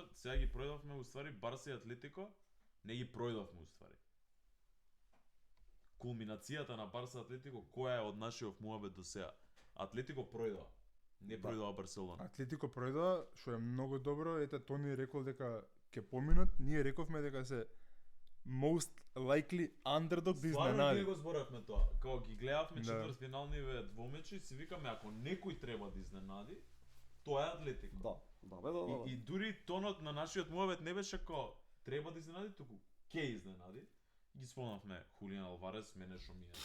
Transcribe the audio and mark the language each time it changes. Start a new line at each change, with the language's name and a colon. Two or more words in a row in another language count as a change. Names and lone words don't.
Macedonian: Сега ги пројдовме уствари Барса и Атлетико, не ги пројдовме уствари. Кулминацијата на Барса Атлетико која е од нашиот муабет до сега? Атлетико пројдова. Не Да. пројдова Барселона. Атлетико пројдоа, што е многу добро. Ете, Тони рекол дека ќе поминат. Ние рековме дека се
English: most likely underdog
Macedonian: да Стварно изненади. ние го зборевме тоа. Кога ги гледавме Да. четвртфиналниве двомечи, си викаме ако некој треба да изненади, тоа е Атлетико. Да. И дури тонот на нашиот муабет не беше како треба да изненади, туку ќе изненади. Ги спомнавме Хулиан Алварес, мене што ми е